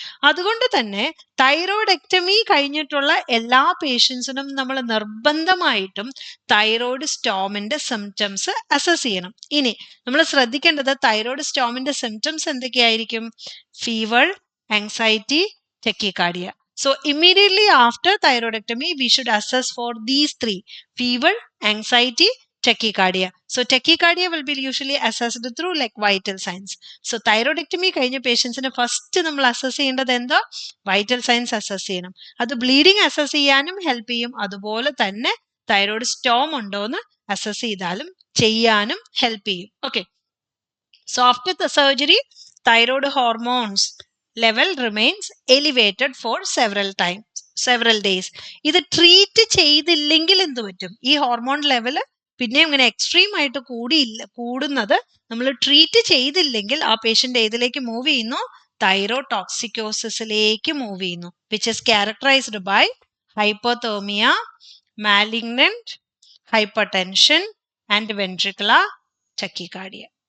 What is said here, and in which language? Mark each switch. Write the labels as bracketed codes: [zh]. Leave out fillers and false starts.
[ml] അതുകൊണ്ട് തന്നെ തൈറോയിഡക്ടമി കഴിഞ്ഞിട്ടുള്ള എല്ലാ പേഷ്യൻസിനും നമ്മൾ നിർബന്ധമായിട്ടും തൈറോയ്ഡ് സ്റ്റോമിന്റെ സിംറ്റംസ് അസസ് ചെയ്യണം. ഇനി നമ്മൾ ശ്രദ്ധിക്കേണ്ടത് തൈറോയ്ഡ് സ്റ്റോമിന്റെ സിംറ്റംസ് എന്തൊക്കെയായിരിക്കും? [en] Fever, anxiety, tachycardia. So immediately after thyroidectomy, we should assess for these three: fever, anxiety, tachycardia. So tachycardia will be usually assessed through like vital signs. [ml] So thyroidectomy കഴിഞ്ഞ പേഷ്യൻസിന് first നമ്മൾ assess ചെയ്യേണ്ടത് എന്താ? Vital signs assess ചെയ്യണം. അത് bleeding assess ചെയ്യാനും help ചെയ്യും, അതുപോലെ തന്നെ തൈറോയ്ഡ് സ്റ്റോം ഉണ്ടോന്ന് അസസ് ചെയ്താലും ചെയ്യാനും ഹെൽപ്പ് ചെയ്യും. [en] Okay, so after the surgery, thyroid hormones level remains elevated for several days. [ml] ഇത് ട്രീറ്റ് ചെയ്തില്ലെങ്കിൽ എന്ത് പറ്റും? ഈ ഹോർമോൺ ലെവല് പിന്നെ ഇങ്ങനെ എക്സ്ട്രീം ആയിട്ട് കൂടുന്നത് നമ്മൾ ട്രീറ്റ് ചെയ്തില്ലെങ്കിൽ ആ പേഷ്യന്റ് ഏതിലേക്ക് മൂവ് ചെയ്യുന്നു? തൈറോടോക്സിക്കോസിസിലേക്ക് മൂവ് ചെയ്യുന്നു, [en] Which is characterized by hypothermia, malignant hypertension and ventricular tachycardia.